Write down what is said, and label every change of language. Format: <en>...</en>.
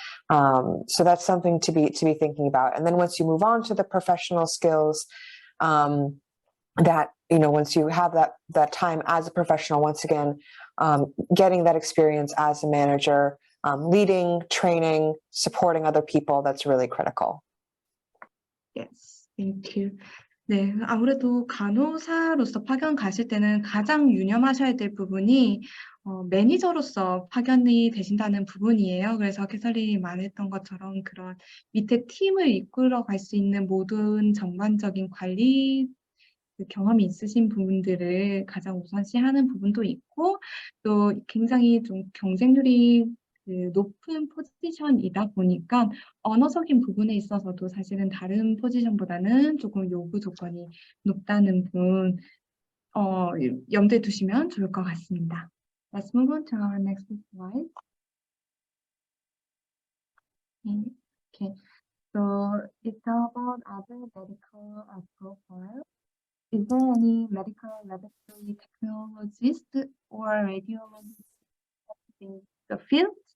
<en>So that's something to be thinking about. And then once you move on to the professional skills, that once you have that time as a professional, once again, getting that experience as a manager, leading, training, supporting other people, that's really critical. Yes, thank you.</en> <ko>네, 아무래도 간호사로서 파견 가실 때는 가장 유념하셔야 될 부분이 매니저로서 파견이 되신다는 부분이에요. 그래서 캐서린이 말했던 것처럼 그런 밑에 팀을 이끌어 갈 수 있는 모든 전반적인 관리 그 경험이 있으신 부분들을 가장 우선시하는 부분도 있고 또 굉장히 좀 경쟁률이 높은 포지션이다 보니까 언어적인 부분에 있어서도 사실은 다른 포지션보다는 조금 요구 조건이 높다는 분 염두에 두시면 좋을 것 같습니다.</ko> <en>Let's move on to our next slide. Okay, so it's about other medical profile. Is there any medical laboratory technologist or radiologist in the field?</en>